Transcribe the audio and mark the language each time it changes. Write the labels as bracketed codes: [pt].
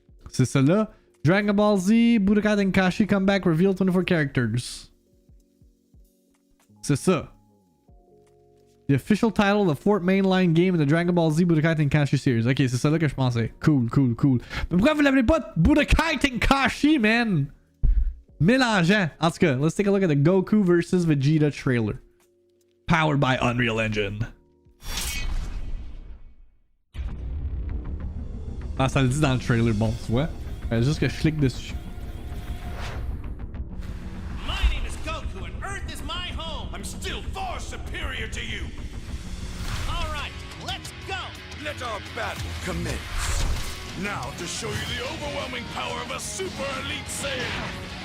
[fr] C'est ça là. Dragon Ball Z, Budokai Tenkaichi Comeback Reveal 24 Characters. C'est ça. [en] The official title, the fourth mainline game in the Dragon Ball Z Budokai Tenkaichi series. [fr] Ok, c'est ça là que je pensais. Cool, cool, cool. Mais pourquoi vous l'appelez pas Budokai Tenkaichi, man? Mélangeant. En tout cas, [en] let's take a look at the Goku vs Vegeta trailer. Powered by Unreal Engine. [fr] Ah, ça le dit dans le trailer, bon, tu vois. Juste que je clique dessus. [en] My name is Goku and Earth is my home. I'm still far superior to you. All right, let's go. Let our battle commence. Now to show you the overwhelming power of a super elite Saiyan.